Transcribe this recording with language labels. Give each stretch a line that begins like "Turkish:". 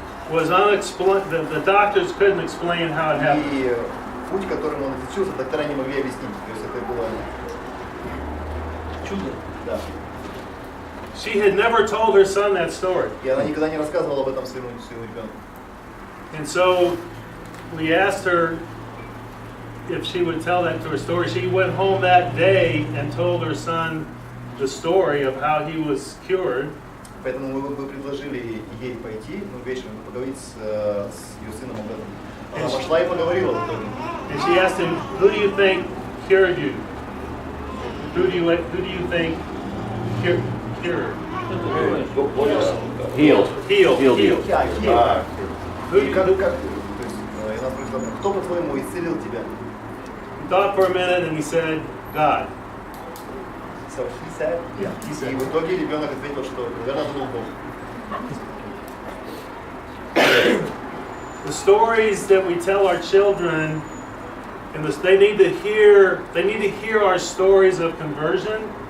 English: was unexplained. The doctors couldn't explain how it happened.
Russian: И путь, которым он излечился, доктора не могли объяснить. То есть это было чудо. Да.
English: She had never told her son that story.
Russian: И она никогда не рассказывала об этом своему ребенку.
English: And so we asked her if she would tell that to her story. She went home that day and told her son the story of how he was cured.
Russian: Поэтому мы предложили ей пойти, вечером поговорить с ее сыном об этом. Она пошла и поговорила в итоге.
English: And she asked him, "Who do you think cured you? Who do you think cured?" Healed. Healed. Healed. Healed.
Russian: И как, то есть, и она спросила, кто, по-твоему, исцелил тебя?
English: He thought for a minute and he said, God. So he said, Yeah, he said.
Russian: И в итоге ребенок ответил, что, наверное, это был Бог.
English: The stories that we tell our children, and they need to hear our stories of conversion.